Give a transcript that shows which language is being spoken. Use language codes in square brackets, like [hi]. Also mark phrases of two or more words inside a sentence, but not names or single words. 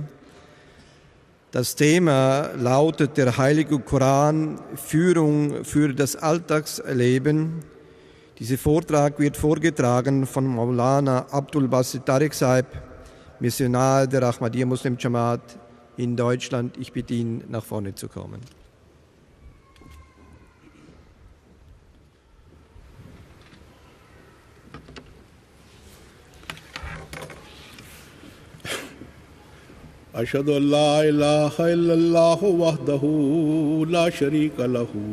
[de] Das Thema lautet der Heilige Koran, Führung für das Alltagsleben. Dieser Vortrag wird vorgetragen von Maulana Abdul Basit Tariq Sahib, Missionar der Ahmadiyya Muslim Jamaat in Deutschland. Ich bitte ihn, nach vorne zu kommen. [ar] أشهد أن لا إله إلا الله وحده لا شريك له